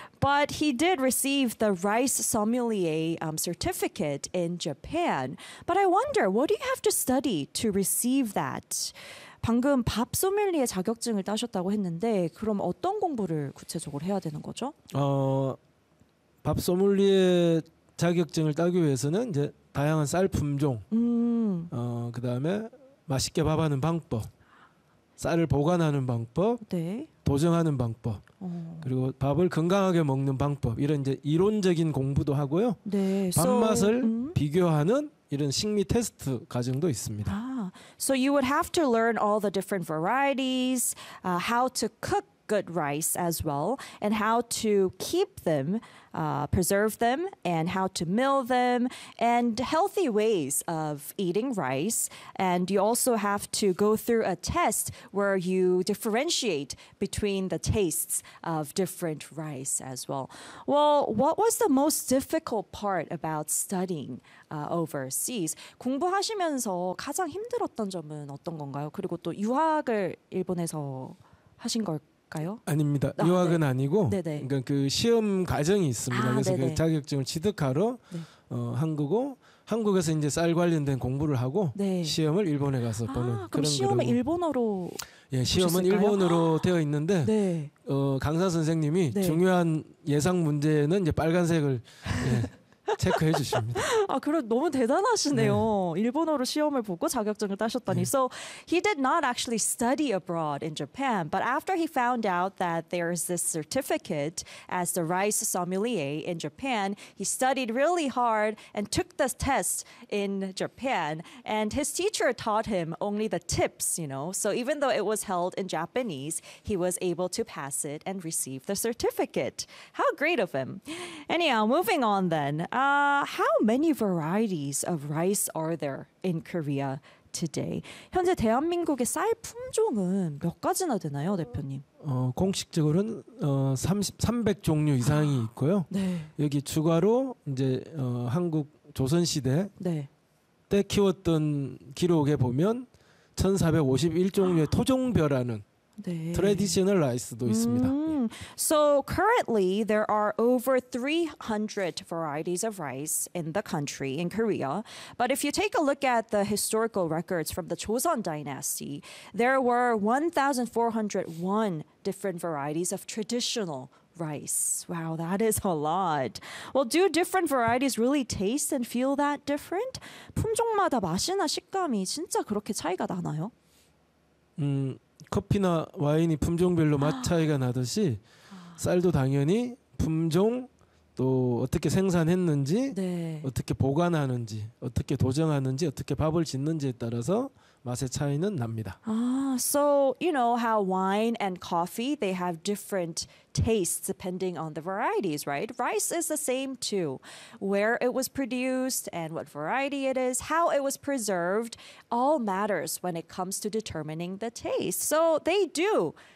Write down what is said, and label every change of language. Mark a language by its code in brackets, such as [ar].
[en] But he did receive the rice sommelier certificate in Japan. But I wonder, what do you have to study to receive that? [ko] 방금 밥 소믈리에 자격증을 따셨다고 했는데 그럼 어떤 공부를 구체적으로 해야 되는 거죠? 밥 소믈리에 자격증을 따기 위해서는 이제 다양한 쌀 품종, 그다음에 맛있게 밥하는 방법, 쌀을 보관하는 방법, 네. 도정하는 방법, 그리고 밥을 건강하게 먹는 방법 이런 이제 이론적인 공부도 하고요. 네. 밥맛을 비교하는 이런 식미 테스트 과정도 있습니다. [en] So you would have to learn all the different varieties, how to cook good rice as well, and how to keep them, preserve them, and how to mill them, and healthy ways of eating rice. And you also have to go through a test where you differentiate between the tastes of different rice as well. Well, what was the most difficult part about studying overseas? [ko] 공부하시면서 가장 힘들었던 점은 어떤 건가요? 그리고 또 유학을 일본에서 하신 걸까요? 아닙니다. 유학은 네. 아니고 그러니까 그 시험 과정이 있습니다. 아, 그래서 네네. 그 자격증을 취득하러 네. 한국어 한국에서 이제 쌀 관련된 공부를 하고 네. 시험을 일본에 가서 보는 그럼 시험은 일본어로 예 시험은 일본어로 되어 있는데 네. 강사 선생님이 네. 중요한 예상 문제는 이제 빨간색을 예, 체크해 주십니다. 아, 그럼 너무 대단하시네요. 네. 일본어로 시험을 보고 자격증을 따셨다니. 네. [en] So he did not actually study abroad in Japan, but after he found out that there is this certificate as the rice sommelier in Japan, he studied really hard and took the test in Japan. And his teacher taught him only the tips, you know. So even though it was held in Japanese, he was able to pass it and receive the certificate. How great of him. Anyhow, moving on then. How many varieties of rice are there in Korea today? [ko] 현재 대한민국의 쌀 품종은 몇 가지나 되나요, 대표님? 공식적으로는 300 종류 이상이 있고요. 네. 여기 추가로 이제 한국 조선 시대 네. 때 키웠던 기록에 보면 1,451 종류의 토종벼라는 네. [en] traditional rice [ko] 도 있습니다. [en] So currently, there are over 300 varieties of rice in the country, in Korea. But if you take a look at the historical records from the Joseon Dynasty, there were 1,401 different varieties of traditional rice. Wow, that is a lot. Well, do different varieties really taste and feel that different? [ko] 품종마다 맛이나 식감이 진짜 그렇게 차이가 나나요? 커피나 와인이 품종별로 맛 차이가 나듯이 쌀도 당연히 품종 또 어떻게 생산했는지 네. 어떻게 보관하는지 어떻게 도정하는지 어떻게 밥을 짓는지에 따라서 맛의 차이는 납니다. [en] So you know how wine and coffee they have different tastes depending on the varieties, right? Rice is the same too. Where it was produced and what variety it is, how it was preserved, all matters when it comes to determining the taste. So they do